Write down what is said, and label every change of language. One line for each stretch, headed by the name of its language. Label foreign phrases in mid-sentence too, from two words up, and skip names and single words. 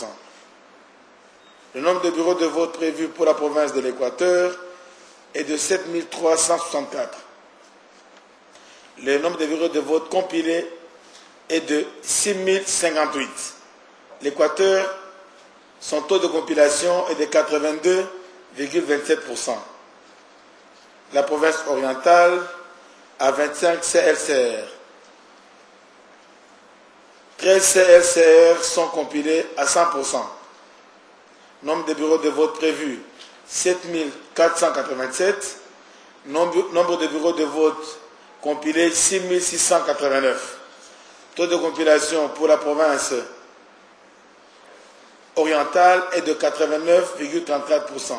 French: Le nombre de bureaux de vote prévus pour la province de l'Équateur est de 7 364. Le nombre de bureaux de vote compilés est de 6 058. L'Équateur, son taux de compilation est de 82,27%. La province orientale a 25 CLCR. 13 CLCR sont compilés à 100%. Nombre de bureaux de vote prévus, 7 487. Nombre de bureaux de vote compilés, 6 689. Taux de compilation pour la province orientale est de 89,34%.